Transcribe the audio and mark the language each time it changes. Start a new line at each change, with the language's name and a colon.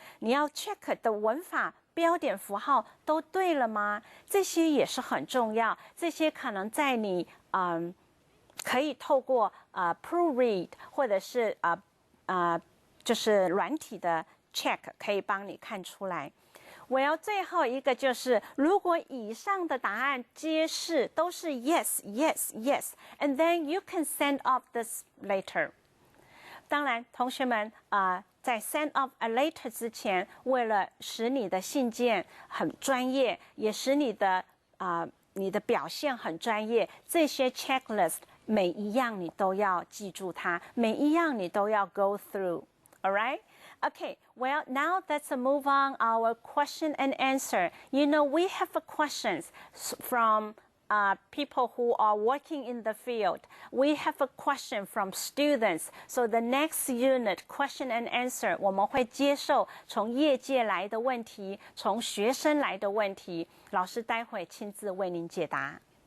Chinese: 你要 check 的文法、标点符号都对了吗？这些也是很重要。这些可能在你可以透过proofread 或者是就是软体的 check 可以帮你看出来。最后一个就是，如果以上的答案皆是都是 yes yes yes，
English: and then you can send off this letter。
Chinese: 当然，同学们在 send off a letter 之前，为了使你的信件很专业，也使你的表现很专业，这些 checklist 每一样你都要记住它，每一样你都要 go through。All right？
English: Okay, well, now let's move on our question and answer. You know, we have questions from people who are working in the field. We have a question from students. So the next unit, question and answer,
Chinese: 我们会接受从业界来的问题，从学生来的问题，老师待会亲自为您解答。